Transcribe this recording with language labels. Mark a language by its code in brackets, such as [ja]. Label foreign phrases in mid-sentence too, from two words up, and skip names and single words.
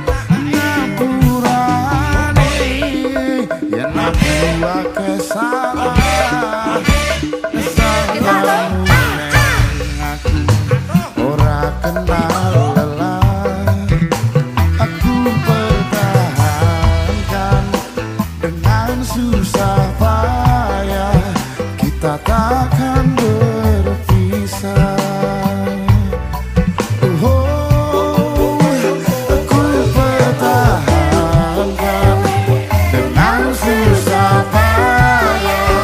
[jv] Ngapurane yen aku akeh salah. Sabarmu neng aku ora kenal lelah. [id] Aku pertahankan dengan susah payah, kita takkan berpisah. Aku pertahankan dengan susah payah,